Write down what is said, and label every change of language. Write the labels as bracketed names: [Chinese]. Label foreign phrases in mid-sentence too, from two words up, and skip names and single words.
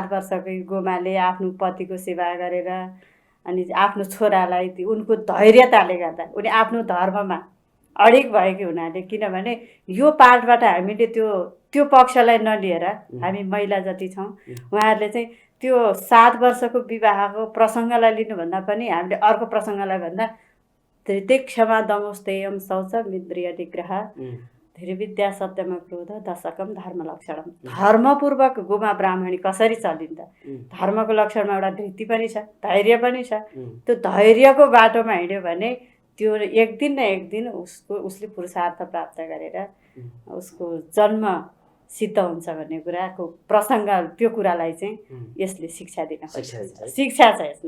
[Nepali] वर्षकै गोमाले आफ्नो पतिको सेवा गरेर अनि आफ्नो छोरालाई उनको धैर्यताले गर्दा उनी आफ्नो धर्ममा अडिग भएको हुनाले, किनभने यो पाठबाट हामीले त्यो पक्षलाई नलिएर हामी महिला जति छौँ उहाँहरूले चाहिँ त्यो 7 वर्षको विवाहको प्रसङ्गलाई लिनुभन्दा पनि हामीले अर्को प्रसङ्गलाई भन्दा [Sanskrit] त्रितिक्षमा दमोस्तेयम शौच मिन्द्रिय निग्रह धीरविद्या सत्यमा क्रोध दशकम धर्म लक्षणम। [Nepali] धर्मपूर्वक गोमा ब्राह्मणी कसरी चलिन्छ? धर्मको लक्षणमा एउटा धृति पनि छ, धैर्य पनि छ। त्यो धैर्यको बाटोमा हिँड्यो भने त्यो एक दिन न एक दिन उसले पुरुषार्थ प्राप्त गरेर उसको जन्म सिद्ध हुन्छ भन्ने कुराको प्रसङ्ग, त्यो कुरालाई चाहिँ यसले शिक्षा दिन शिक्षा छ यसमा।